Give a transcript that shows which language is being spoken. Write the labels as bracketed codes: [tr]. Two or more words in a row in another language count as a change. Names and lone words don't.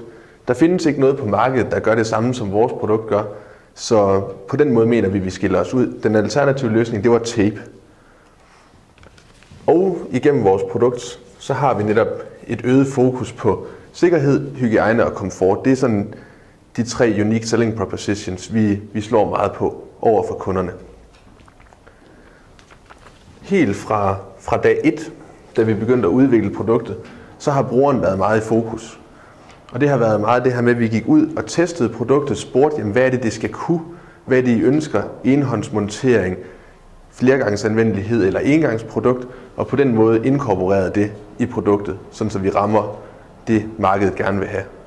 [da] Der findes ikke noget på markedet, der gør det samme, som vores produkt gør. Så på den måde mener vi skiller os ud. Den alternative løsning, det var tape. Og igennem vores produkt, så har vi netop et øget fokus på sikkerhed, hygiejne og komfort. Det er sådan de 3 [en] unique selling propositions, [da] vi slår meget på over for kunderne. Helt fra dag 1, da vi begyndte at udvikle produktet, så har brugeren været meget i fokus. Og det har været meget det her med, at vi gik ud og testede produktet, spurgte, jamen, hvad er det skal kunne, hvad er det I ønsker, enhåndsmontering, flergangsanvendelighed eller engangsprodukt, og på den måde inkorporerede det i produktet, sådan så vi rammer det, markedet gerne vil have.